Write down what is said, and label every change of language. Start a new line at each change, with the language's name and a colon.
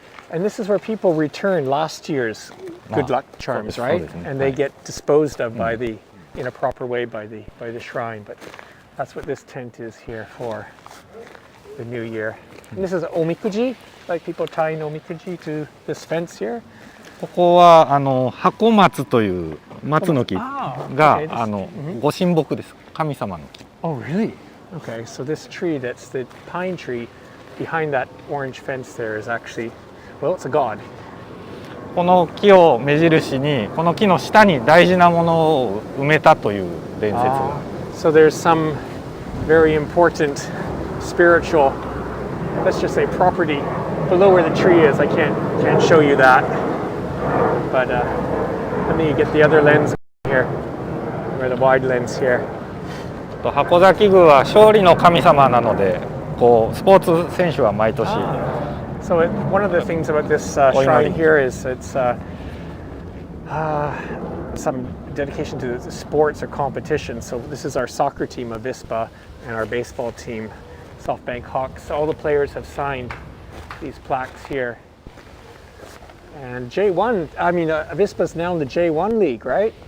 English: And this is where people return last year's good luck charms, right? And they get disposed of in a proper way by the shrine. But that's what this tent is here for the new year. And this is omikuji, like people tying omikuji to this fence here.
Japanese: ここは箱松という松の木あーが
English: okay,
Japanese: ご神木です。神様の木。
English: Oh, really? Okay, so this tree, that's the pine tree behind that orange fence there is actually, well, it's a god.
Japanese: この木を目印にこの木の下に大事なものを埋めたという伝説が。
English: So there's some very important spiritual, let's just say property below where the tree is. I can't show you that. But let me get the other lens here, or the wide lens here.
Japanese: 箱崎宮は勝利の神様なので、こうスポーツ選手は毎年。
English: So one of the things about this shrine here is it's some dedication to the sports or competition. So this is our soccer team, Avispa, and our baseball team, SoftBank Hawks. All the players have signed these plaques here. And J1, I mean, Avispa's now in the J1 league, right?